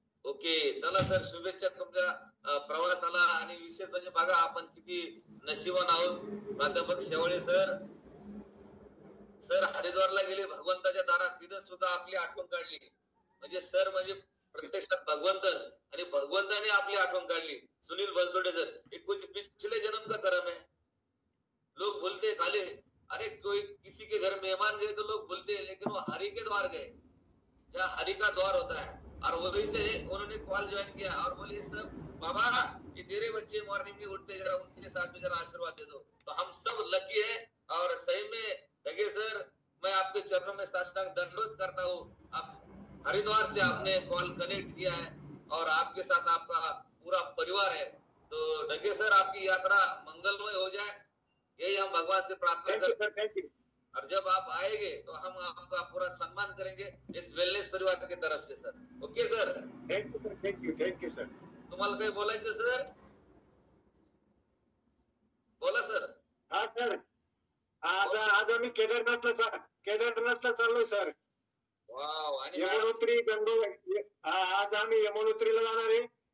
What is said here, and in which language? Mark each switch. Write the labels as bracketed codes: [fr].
[mr] Okay चला sir, शुभेच्छा तुमच्या प्रवासाला. आणि विशेष म्हणजे बघा आपण किती नशिबान आहोत. प्राध्यापक शेवळे सर हरिद्वारला गेले भगवंताच्या दारात, तिथं सुद्धा आपली आठवण काढली. म्हणजे सर म्हणजे प्रत्यक्षात भगवंतच आणि भगवंताने आपली आठवण काढली. [hi] सुनील बनसोडे सर, ये कुछ पिछले जन्म का कर्म है. लोग भूलते खाली, अरे कोई किसी के घर मेहमान गए तो लोग भूलते हैं, लेकिन वो हरि के द्वार गए, जहाँ हरि का द्वार होता है. और वही से उन्होंने कॉल ज्वाइन किया और बोले सर बाबा ये तेरे बच्चे मॉर्निंग में उठते, जरा उनके साथ में जरा आशीर्वाद दे दो. तो हम सब लकी है. और सही में लगे सर, मैं आपके चरणों में साष्टांग दंडवत करता हूँ. आप हरिद्वार से आपने कॉल कनेक्ट किया है और आपके साथ आपका पूरा परिवार है. तो डगे सर आपकी यात्रा मंगलमय हो जाए, यही हम भगवान से प्रार्थना करते हैं. और जब आप आएंगे तो हम आपका पूरा सम्मान करेंगे इस वेलनेस परिवार की तरफ से sir. [en] Okay sir, thank you sir. [mr] तुम्हाला काही बोलायचं सर? बोला सर. हा सर, आज आम्ही केदारनाथला चाललोय सर. वाव. आणि यमुनोत्री गंगोत्री, आज आम्ही यमुनोत्रीला जाणार आहे.